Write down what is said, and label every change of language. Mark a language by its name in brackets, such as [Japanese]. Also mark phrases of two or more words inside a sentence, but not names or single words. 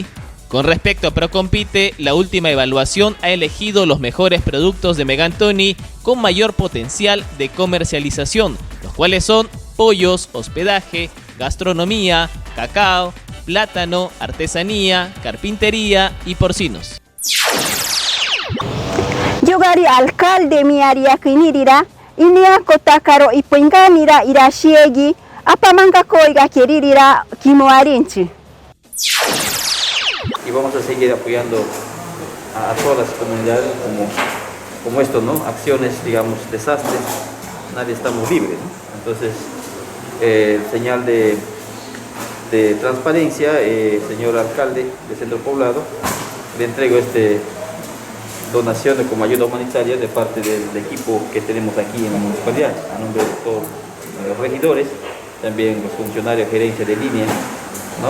[Spanish] Con respecto a Procompite, la última evaluación ha elegido los mejores productos de Megantoni con mayor potencial de comercialización, los cuales son pollos, hospedaje, gastronomía, cacao, plátano, artesanía, carpintería y porcinos. [Machiguenga] Yugari alcalde mi área kinirira, inia kotakaro ipuinganira irashiegi, apamanga koiga kiririra kimoarinchi. [Spanish] Y vamos a seguir apoyando a todas las comunidades como esto, ¿no? Acciones, digamos, desastres, nadie estamos libres, ¿no? Entonces, señal de transparencia, señor alcalde de Centro Poblado, le entrego donación como ayuda humanitaria de parte del equipo que tenemos aquí en la municipalidad, a nombre de todos los regidores, también los funcionarios de gerencia de línea, ¿no?